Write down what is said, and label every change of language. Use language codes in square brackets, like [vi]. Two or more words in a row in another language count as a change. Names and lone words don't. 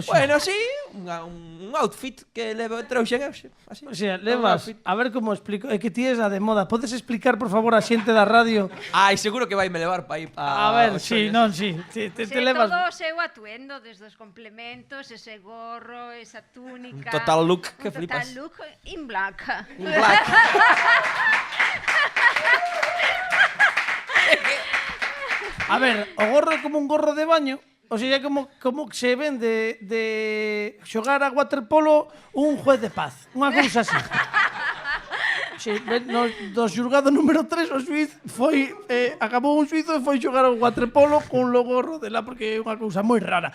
[gl] Bueno, sí, un outfit que levo trouxen hoxe, así. O sea, levas, a ver como explico, é que ti es a de moda. Podes explicar, por favor, a xente da radio? Ai, seguro que vai me levar pa aí pa. A ver, sí, non, sí. Te levas todo o seu atuendo, desde os complementos, ese gorro, esa túnica. Un [en] total look [gl] que flipas. [en] Total look in black. In black. [gl] A ver, o gorro é como un gorro de baño. O sea, é como se ven de xogar a waterpolo un juez de paz. Unha cousa así. Sí, do xulgado número 3 o xuiz foi acabou un xuizo e foi xogar ao waterpolo con o gorro de lá porque é unha cousa moi rara.